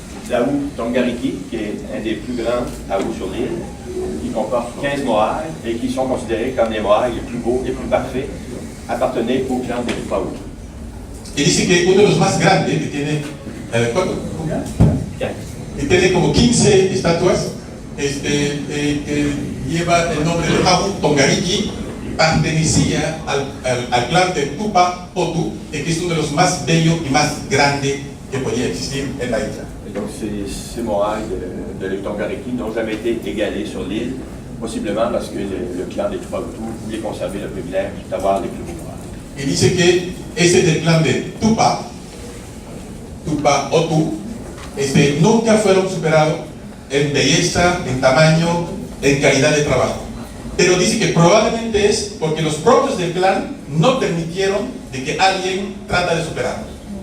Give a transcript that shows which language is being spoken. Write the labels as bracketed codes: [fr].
[fr] L'Aou Tongariki, qui est un des plus grands Aou sur l'île, qui comporte 15 moailles et qui sont considérés comme les moailles les plus beaux et plus parfaits, appartenaient au clan des Tupa-Hutu. [es] Y dice que uno de los más grandes, que tiene, ¿cuánto? Que tiene como 15 estatuas, que lleva el nombre de Aou Tongariki, pertenecía al clan de Tupa-Hutu, que es uno de los más bellos y más grandes que podía existir en la isla. [fr] Et donc ces moailles de l'Tongariki n'ont jamais été égalées sur l'île, possiblement parce que le clan des Tupa-Hutu voulait conserver le privilège d'avoir les plus beaux moailles. [es] Y dice que ese del clan de Tupa-Hutu, nunca fueron superados en belleza, en tamaño, en calidad de trabajo. Pero dice que probablemente es porque los propios del clan no permitieron de que alguien trata de superarlos.